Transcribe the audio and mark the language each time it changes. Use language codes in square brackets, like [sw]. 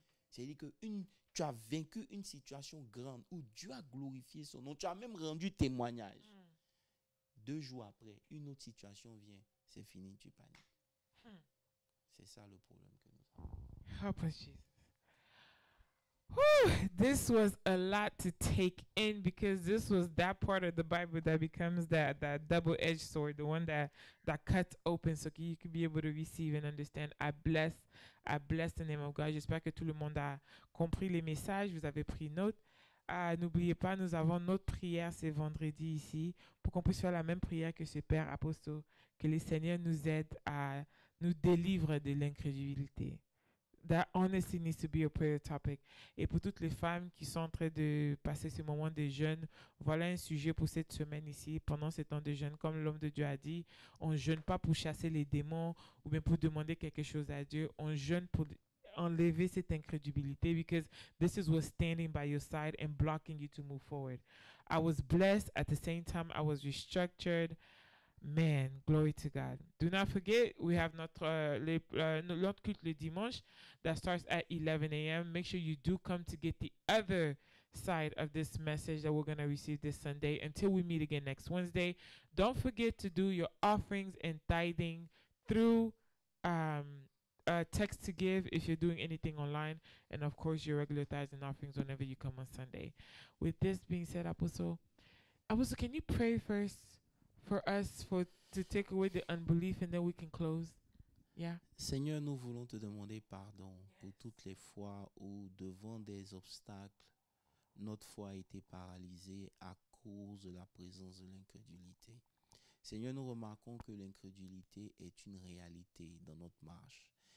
[fr] C'est-à-dire que tu as vaincu une situation grande où Dieu a glorifié son nom. Tu as même rendu témoignage. 2 jours après, une autre situation vient. C'est fini, tu paniques. C'est ça le problème que nous avons. [en] Help us, Jesus. Whew, this was a lot to take in because this was that part of the Bible that becomes that double-edged sword, the one that cuts open so you could be able to receive and understand. I bless the name of God. [fr] J'espère que tout le monde a compris les messages, vous avez pris note. N'oubliez pas, nous avons notre prière ce vendredi ici pour qu'on puisse faire la même prière que ce Père Apostol, que le Seigneur nous aide à nous délivrer de l'incrédulité. [en] That honestly needs to be a prayer topic. [fr] Et pour toutes les femmes qui sont en train de passer ce moment de jeûne, voilà un sujet pour cette semaine ici, pendant ce temps de jeûne. Comme l'homme de Dieu a dit, on ne jeûne pas pour chasser les démons ou bien pour demander quelque chose à Dieu. On jeûne pour enlever cette incrédulité [en] because this is what's standing by your side and blocking you to move forward. I was blessed. At the same time, I was restructured. Man, glory to God. Do not forget, we have [fr] notre culte le dimanche [en] that starts at 11 a.m. Make sure you do come to get the other side of this message that we're going to receive this Sunday. Until we meet again next Wednesday, don't forget to do your offerings and tithing through text to give if you're doing anything online, and of course your regular tithes and offerings whenever you come on Sunday. With this being said, Apostle, can you pray first for us to take away the unbelief and then we can close? Yeah. [fr] Seigneur, nous voulons te demander pardon pour toutes les fois où, devant des obstacles, notre foi a été paralysée à cause de la présence de l'incrédulité. Seigneur, nous remarquons que l'incrédulité est une réalité dans notre marche.